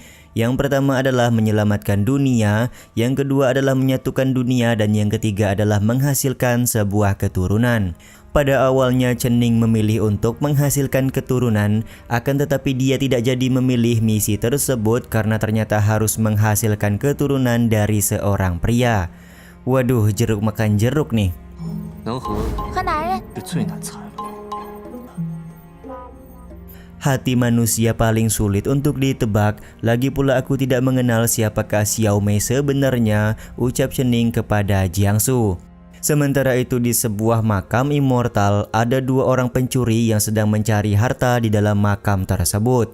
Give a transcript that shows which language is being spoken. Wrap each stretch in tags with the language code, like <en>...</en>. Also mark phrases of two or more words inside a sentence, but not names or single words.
<id>Yang pertama adalah menyelamatkan dunia, yang kedua adalah menyatukan dunia, dan yang ketiga adalah menghasilkan sebuah keturunan. Pada awalnya Chening memilih untuk menghasilkan keturunan, akan tetapi dia tidak jadi memilih misi tersebut karena ternyata harus menghasilkan keturunan dari seorang pria. Waduh, jeruk makan jeruk nih.</id> <zh>能和和男人是最难猜了。</zh> <id>Hati manusia paling sulit untuk ditebak, lagi pula aku tidak mengenal siapakah Xiao Mei sebenarnya, ucap Chening kepada Jiangsu. Sementara itu di sebuah makam immortal, ada 2 orang pencuri yang sedang mencari harta di dalam makam tersebut.</id>